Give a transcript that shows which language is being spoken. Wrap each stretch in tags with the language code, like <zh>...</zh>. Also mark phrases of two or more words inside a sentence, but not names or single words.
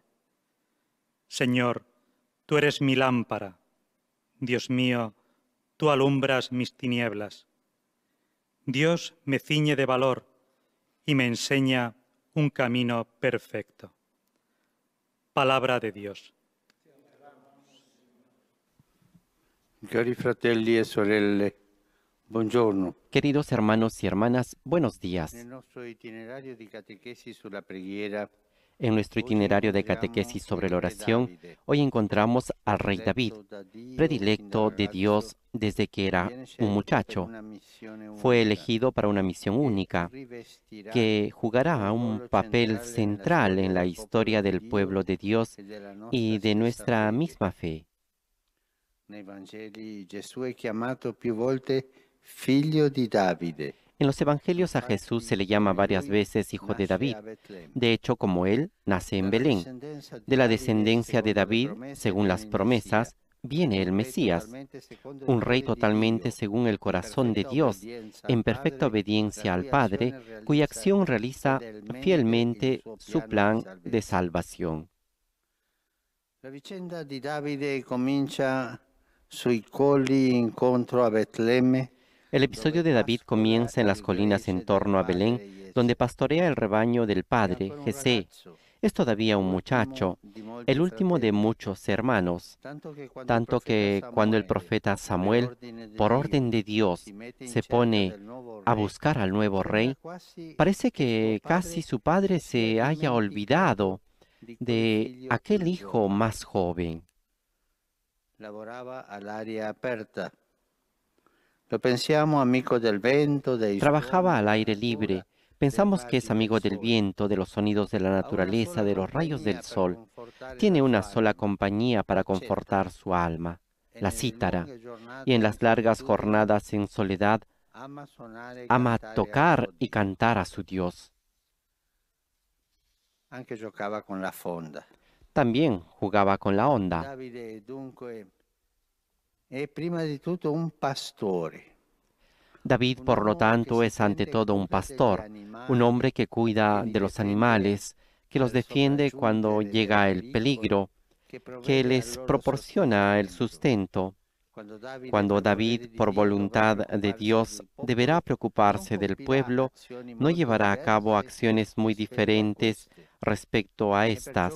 <es>Señor, tú eres mi lámpara. Dios mío, tú alumbras mis tinieblas. Dios me ciñe de valor y me enseña un camino perfecto. Palabra de Dios.</es> <it>Cari fratelli e sorelle, buongiorno.</it> <es>Queridos hermanos y hermanas, buenos días.</es> <it>Nel nostro itinerario di catechesi sulla preghiera,</it> <es>En nuestro itinerario de catequesis sobre la oración, hoy encontramos al rey David, predilecto de Dios desde que era un muchacho. Fue elegido para una misión única, que jugará un papel central en la historia del pueblo de Dios y de nuestra misma fe.</es> <it>Nei Vangeli Gesù è chiamato più volte figlio di Davide.</it> <es>En los evangelios a Jesús se le llama varias veces hijo de David. De hecho, como él, nace en Belén. De la descendencia de David, según las promesas, viene el Mesías, un rey totalmente según el corazón de Dios, en perfecta obediencia al Padre, cuya acción realiza fielmente su plan de salvación.</es> <it>La vicenda di Davide comincia sui colli incontro a Betlemme.</it> <es>El episodio de David comienza en las colinas en torno a Belén, donde pastorea el rebaño del padre, Jesé. Es todavía un muchacho, el último de muchos hermanos, tanto que cuando el profeta Samuel, por orden de Dios, se pone a buscar al nuevo rey, parece que casi su padre se haya olvidado de aquel hijo más joven.</es> <it>Lavorava all'aria aperta. Lo pensiamo amico del vento, dei</it> <es>Trabajaba al aire libre. Pensamos que es amigo del viento, de los sonidos de la naturaleza, de los rayos del sol. Tiene una sola compañía para confortar su alma, la cítara, y en las largas jornadas en soledad ama tocar y cantar a su Dios.</es> <it>Anche giocava con la fonda.</it> <es>También jugaba con la onda.</es> <it>Davide dunque è prima di tutto un pastore.</it> <es>David, por lo tanto, es ante todo un pastor, un hombre que cuida de los animales, que los defiende cuando llega el peligro, que les proporciona el sustento. Cuando David, por voluntad de Dios, deberá preocuparse del pueblo, no llevará a cabo acciones muy diferentes respecto a estas.</es>